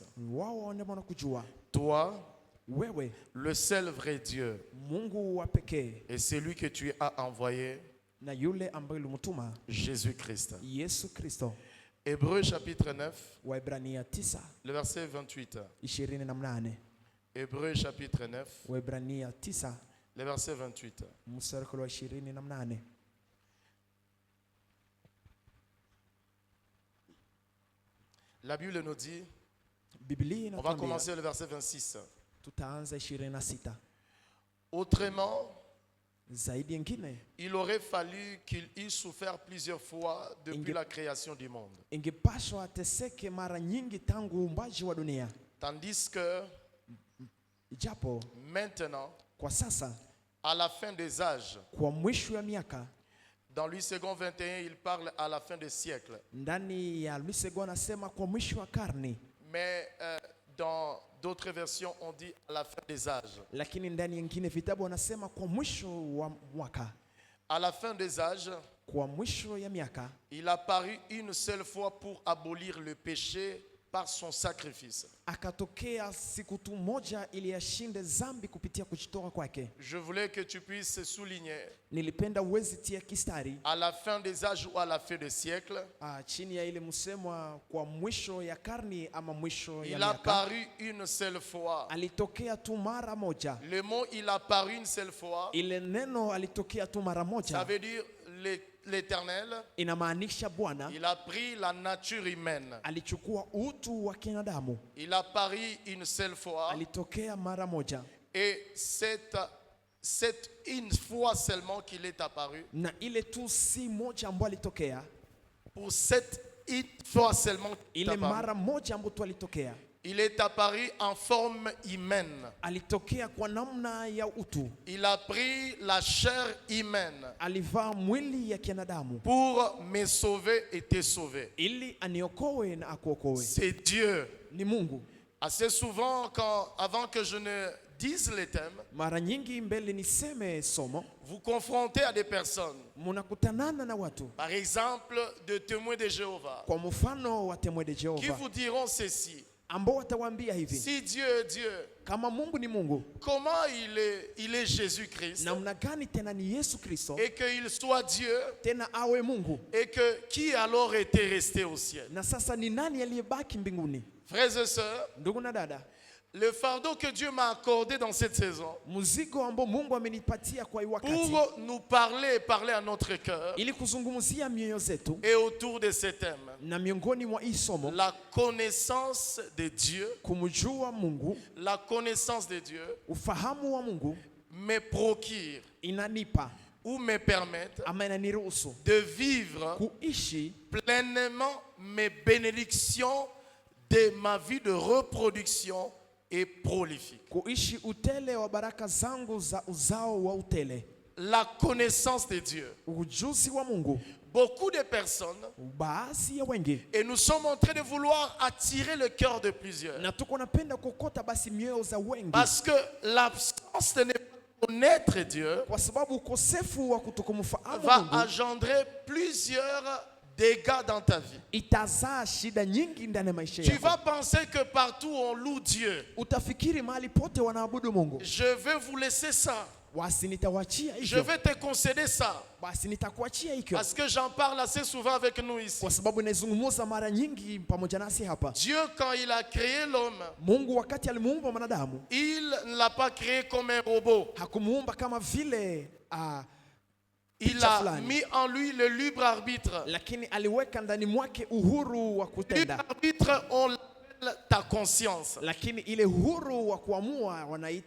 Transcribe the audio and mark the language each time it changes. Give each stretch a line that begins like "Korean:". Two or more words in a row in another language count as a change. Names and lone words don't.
Swahili: wao ndio wanakujua.
French: Toi,
Swahili: Wewe
French: le seul vrai Dieu,
Swahili: Mungu wa pekee,
French: et celui que tu as envoyé,
Swahili: na yule ambaye ulimtuma
French: Jésus-Christ.
Swahili: Yesu Kristo.
French: Hébreux chapitre 9,
Swahili: Waebrania 9
French: le verset 28.
Swahili: 28.
French: Hébreux chapitre 9,
Swahili: Waebrania 9
French: le verset 28.
Swahili: mstari wa 28.
French: La Bible nous dit,
Swahili: Biblia
French: on va
Swahili: inatuambia,
French: commencer le verset 26.
Swahili: tutaanza 26.
French: Autrement,
Swahili: Zaidi nyingine,
French: il aurait fallu qu'il ait souffert plusieurs fois depuis la création du monde.
Swahili: ingepaswa ateseke mara nyingi tangu uumbaji wa dunia.
French: Tandis que
Swahili: Ijapo
French: maintenant,
Swahili: kwa sasa,
French: à la fin des âges,
Swahili: kwa mwisho ya miaka,
French: dans Louis II 21, il parle à la fin des siècles.
Swahili: ndani ya Lusego anasema kwa mwisho wa karne,
French: Mais dans d'autres versions, on dit à la fin des âges.
Swahili: lakini ndani nyingine vitabu wanasema kwa mwisho wa mwaka.
French: À la fin des âges,
Swahili: Kwa mwisho ya miaka,
French: il a paru une seule fois pour abolir le péché par son sacrifice.
Swahili: Akatokea siku tu moja ili ashinde dhambi kupitia kujitoa kwake.
French: Je voulais que tu puisses souligner
Swahili: Nilipenda uwezi tia kistari
French: à la fin des âges ou à la fin des siècles,
Swahili: chini ya ile msemwa kwa mwisho ya karni ama mwisho ya
French: il a
Swahili: miaka.
French: paru une seule fois.
Swahili: Alitokea tu mara moja.
French: Le mot il a paru une seule fois,
Swahili: Ile neno alitokea tu mara
French: ça
Swahili: moja.
French: veut dire l'Éternel,
Swahili: Inamaanisha Bwana
French: il a pris la nature humaine.
Swahili: alichukua utu wa kinadamu.
French: Il a paru une seule fois.
Swahili: Alitokea mara moja.
French: Et c'est une fois seulement qu'il est apparu.
Swahili: Na ile tu si moja ambayo alitokea.
French: Pour cette une fois seulement qu'il est
Swahili: Ile
French: apparu.
Swahili: mara moja ambayo tu alitokea.
French: Il est apparu en forme humaine.
Swahili: Alitokea kwa namna ya utu.
French: Il a pris la chair humaine
Swahili: Alivaa mwili ya kinadamu
French: pour me sauver et te sauver.
Swahili: ili aniokoe na akuokoe.
French: C'est Dieu.
Swahili: Ni Mungu.
French: Assez souvent, avant que je ne dise les thèmes,
Swahili: Mara nyingi mbele niseme somo,
French: vous confrontez à des personnes,
Swahili: munakutanana na watu,
French: par exemple de témoins de Jéhovah,
Swahili: kwa mfano wa Temwe de
French: qui
Swahili: Jehova,
French: vous diront ceci.
Swahili: ambao watawaambia hivi,
French: Si Dieu est Dieu,
Swahili: kama Mungu ni Mungu,
French: comment il est Jésus-Christ,
Swahili: namna gani tena ni Yesu Kristo,
French: et qu'il soit Dieu,
Swahili: tena awe Mungu,
French: et que qui alors était resté au ciel?
Swahili: na sasa ni nani aliyebaki mbinguni?
French: Frères et sœurs,
Swahili: Ndugu na dada,
French: le fardeau que Dieu m'a accordé dans cette saison
Swahili: mzigo ambao Mungu amenipatia kwa hii wakati,
French: pour nous parler et parler à notre cœur
Swahili: ili kuzungumzia mioyo zetu
French: et autour de ces thèmes,
Swahili: na miongoni mwa hii somo,
French: la connaissance de Dieu,
Swahili: kumjua Mungu,
French: la connaissance de Dieu
Swahili: ufahamu wa Mungu
French: me procure
Swahili: inanipa
French: ou me permettre
Swahili: ama inaniruhusu
French: de vivre
Swahili: kuishi
French: pleinement mes bénédictions de ma vie de reproduction et prolifique.
Swahili: kuishi utele wa baraka zangu za uzao wa utele.
French: La connaissance de Dieu.
Swahili: Ujuzi wa Mungu.
French: Beaucoup de personnes,
Swahili: Baadhi ya wengi,
French: et nous sommes en train de vouloir attirer le cœur de plusieurs,
Swahili: na tuko napenda kokota basi mioyo za wengi,
French: parce que l'absence de ne pas connaître Dieu
Swahili: kwa sababu ukosefu wa kutokumfahamu
French: va
Swahili: Mungu
French: engendrer plusieurs dégâts dans ta vie.
Swahili: itazaa shida nyingi ndani ya maisha
French: Tu
Swahili: yako.
French: vas penser que partout on loue Dieu.
Swahili: Utafikiri mahali pote wanaabudu Mungu.
French: Je vais vous laisser ça.
Swahili: Basi nitawachia
French: Je
Swahili: hivyo,
French: vais te concéder ça.
Swahili: basi nitakuachia hivyo,
French: Parce que j'en parle assez souvent avec nous ici.
Swahili: kwa sababu naizungumza mara nyingi pamoja nasi hapa.
French: Dieu, quand il a créé l'homme,
Swahili: Mungu wakati alimuumba mwanadamu,
French: il ne l'a pas créé comme un robot.
Swahili: hakumuumba kama vile
French: Il
Swahili: picha
French: a
Swahili: fulani,
French: mis en lui le libre arbitre.
Swahili: lakini aliweka ndani mwake uhuru wa
French: Libre
Swahili: kutenda,
French: arbitre, on l'appelle ta conscience.
Swahili: lakini ile uhuru wa kuamua wanaita